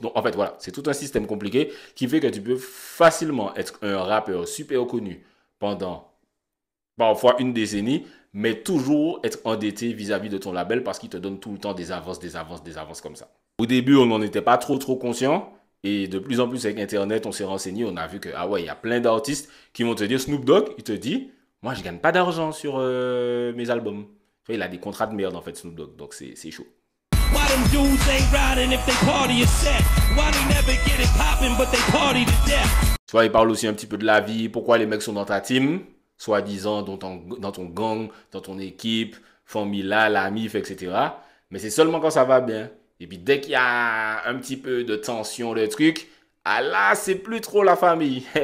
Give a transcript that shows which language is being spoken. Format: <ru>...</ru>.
<fr>Donc en fait voilà, c'est tout un système compliqué qui fait que tu peux facilement être un rappeur super connu pendant parfois une décennie, mais toujours être endetté vis-à-vis de ton label parce qu'il te donne tout le temps des avances comme ça. Au début, on n'en était pas trop conscient. Et de plus en plus avec Internet, on s'est renseigné, on a vu que, ah ouais, il y a plein d'artistes qui vont te dire, Snoop Dogg, il te dit, moi, je gagne pas d'argent sur mes albums. Il a des contrats de merde, en fait, Snoop Dogg, donc c'est chaud.</fr> <en>Why them dudes ain't riding if they party is set? Why they never get it poppin' but they party to death?</en> <fr>Tu vois, il parle aussi un petit peu de la vie, pourquoi les mecs sont dans ta team, soi-disant dans ton gang, dans ton équipe, formula, la MIF, etc. Mais c'est seulement quand ça va bien. Et puis dès qu'il y a un petit peu de tension, le truc, ah là, c'est plus trop la famille.</fr>